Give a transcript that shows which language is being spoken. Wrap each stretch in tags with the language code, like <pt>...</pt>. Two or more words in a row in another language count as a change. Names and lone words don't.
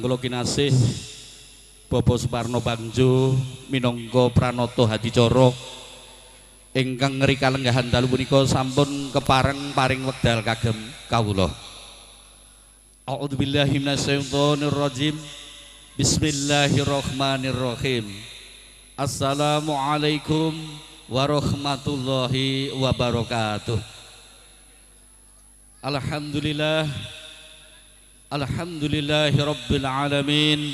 <jv>kula kinasih Bapak Suparno Bangjo minangka pranata hadicara ingkang ngeri kalenggahan dalu punika sampun kepareng paring wekdal kagem kawula.</jv> <ar>أعوذ بالله من الشيطان الرجيم. بسم الله الرحمن الرحيم. السلام عليكم ورحمة الله وبركاته. الحمد لله رب العالمين.</ar>